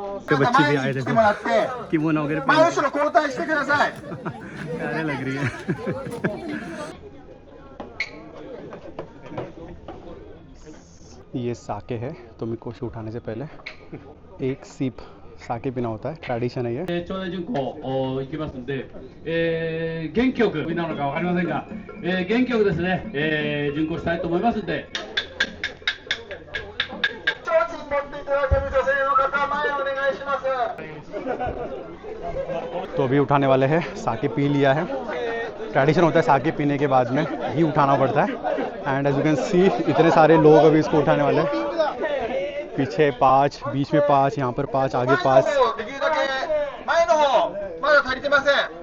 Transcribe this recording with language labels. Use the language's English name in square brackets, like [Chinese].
[Hindi] बच्चे भी आए थे, किमोनो वगैरह प्यारे लग रही है। ये साके है, तो मेरे को उठाने से पहले एक सीप साके पीना होता है, ट्रेडिशन है ये। [Japanese] 頂戴巡行行きますんで、元気よくなのかわかりませんが、元気よくですね、巡行したいと思いますんで。提灯持っていただける女性の方、前お願いします。 [Hindi] तो अभी उठाने वाले हैं, साके पी लिया है। ट्रेडिशन होता है साके पीने के बाद में ही उठाना पड़ता है। [English] and as you can see [Hindi] इतने सारे लोग अभी इसको उठाने वाले हैं। पीछे 5, बीच में 5, यहाँ पर 5, आगे 5। [Japanese] できるだけ前の方、まだ足りてません。